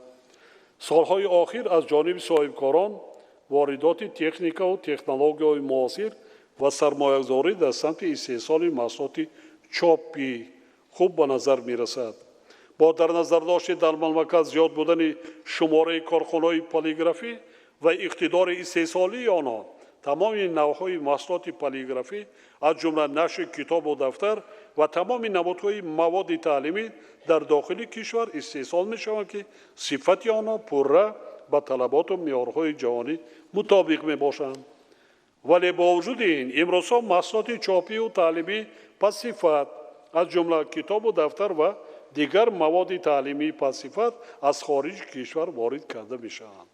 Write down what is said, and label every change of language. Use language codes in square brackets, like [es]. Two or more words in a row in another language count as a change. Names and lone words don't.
[fa] سالهای آخر از جانب صاحبکاران واردات تکنیک و تکنولوژی‌های معاصر و سرمایه‌گذاری در سمت استحصال محصولات چاپی خوب به نظر می‌رسد. با در نظر داشت در مملکت زیاد بودن شماره کارخانه‌های پلیگرافی و اقتدار استحصالی آنها [tg] тамоми навъҳои маҳсулоти полиграфӣ аз ҷумла нашри китобу дафтар ва тамоми намудҳои маводи таълимӣ дар дохили кишвар истеҳсол мешаванд, ки сифати онҳо пурра ба талаботу меъёрҳои ҷаҳонӣ мутобиқ мебошанд. вале бо вуҷуди ин имрӯзҳо маҳсулоти чопию таълимӣ пассифат аз ҷумла китобу дафтар ва дигар маводи таълимии пассифат аз хориҷи кишвар ворид карда мешаванд.